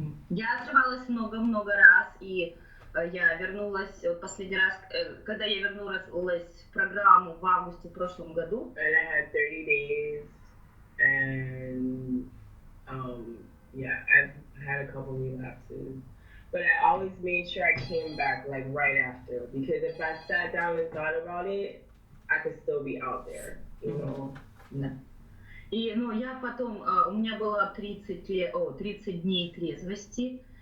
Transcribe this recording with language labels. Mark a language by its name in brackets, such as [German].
[Russian] Я срывалась много раз, и я вернулась последний раз, когда я вернулась в программу в августе в прошлом году. [English] And I had 30 days, and I've had a couple relapses. But I always made sure I came back like right after, because if I sat down and thought about it, I could still be out there, you know. [Russian] Да. И, я потом, у меня было 30 дней трезвости,